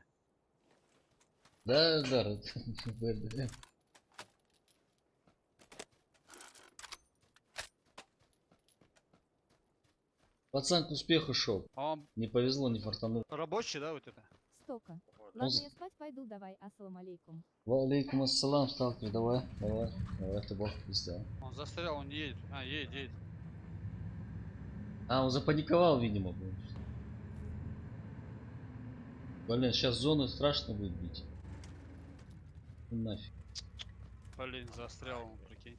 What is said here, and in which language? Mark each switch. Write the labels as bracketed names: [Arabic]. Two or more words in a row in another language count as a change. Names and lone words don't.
[Russian] Да, БРДМ. Пацан к успеху шел. А он Не повезло, не фартанул. рабочий, да, вот это? Стока. Вот. Ладно, з- я спать пойду, давай, [Arabic] السلام عليكم. وعليكم السلام, [Russian] сталкер, давай, ты бог пизда. Он застрял, он не едет. А, едет. А, он запаниковал, видимо. Блин, сейчас зону страшно будет бить. Ну нафиг. Блин, застрял он, прикинь.